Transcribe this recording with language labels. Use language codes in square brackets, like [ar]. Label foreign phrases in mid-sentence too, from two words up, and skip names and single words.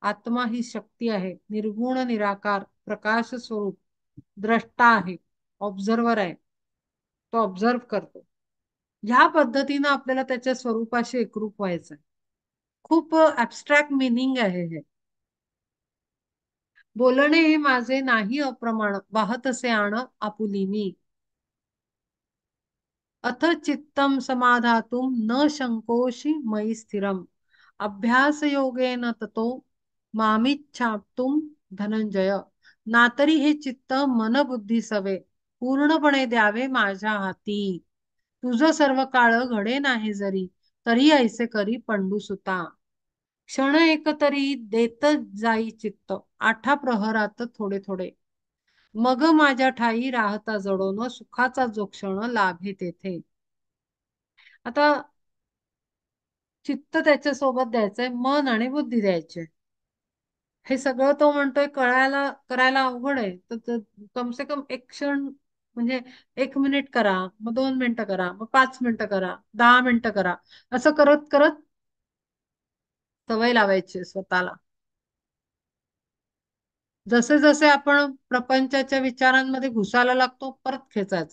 [mr] आत्मा ही शक्ती आहे, निर्गुण निराकार प्रकाश स्वरूप द्रष्टा आहे, ऑब्झर्वर आहे, तो ऑब्झर्व करतो. ह्या पद्धतीनं आपल्याला त्याच्या स्वरूपाशी एकरूप व्हायचं आहे. खूप [en] abstract meaning [mr] आहे हे. बोलणे हे माझे नाही अप्रमाण, वाहत असे आण आपुलिनी. [sa] अथ चित्तम समाधातुं न शंकोषि मयि स्थिरम. अभ्यास योगेन ततो मामिच्छाप्तुम धनंजय. [mr] नातरी हे चित्त मन बुद्धी सवे पूर्णपणे द्यावे माझ्या हाती. तुझ सर्व काळ घडे नाही जरी, तरी ऐसे करी पंडुसुता. क्षण एक तरी देत जाई चित्त, आठा प्रहरात थोडे थोडे. मग माझ्या ठाई राहता जडोन, सुखाचा जो क्षण लाभे तेथे. आता चित्त त्याच्या सोबत द्यायचंय, मन आणि बुद्धी द्यायचे. हे सगळं तो म्हणतोय कळायला करायला अवघड आहे, तर [hi] कम से कम [mr] एक क्षण, म्हणजे 1 मिनिट करा, मग 2 मिनिटं करा, मग 5 मिनिटं करा, 10 मिनिटं करा, असं करत करत सवय लावायची स्वतःला. जसे जसे आपण प्रपंचाच्या विचारांमध्ये घुसायला लागतो, परत खेचायचं.